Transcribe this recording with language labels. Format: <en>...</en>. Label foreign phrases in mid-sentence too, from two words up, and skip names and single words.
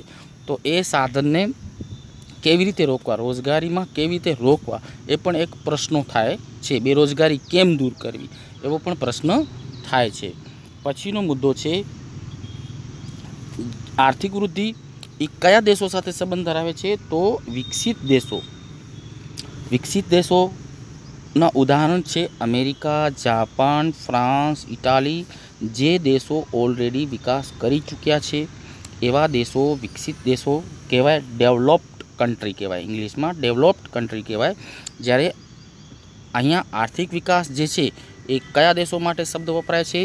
<gu>તો એ સાધનને કેવી રીતે રોકવા, રોજગારી માં કેવી રીતે રોકવા એ પણ એક પ્રશ્ન થાય છે। બેરોજગારી કેમ દૂર કરવી એવો પણ પ્રશ્ન થાય છે। પછીનો મુદ્દો છે આર્થિક વૃદ્ધિ એ કયા દેશો સાથે સંબંધ ધરાવે છે? તો વિકસિત દેશો ના ઉદાહરણ છે અમેરિકા, જાપાન, ફ્રાન્સ, ઇટાલી, જે દેશો ઓલરેડી વિકાસ કરી ચૂક્યા છે એવા દેશો વિકસિત દેશો કહેવાય,</gu> <en>developed country</en> <gu>કહેવાય, ઇંગ્લિશમાં</gu> <en>developed country</en> <gu>કહેવાય। જ્યારે અહીંયા આર્થિક વિકાસ જે છે એ કયા દેશો માટે શબ્દ વપરાય છે?</gu>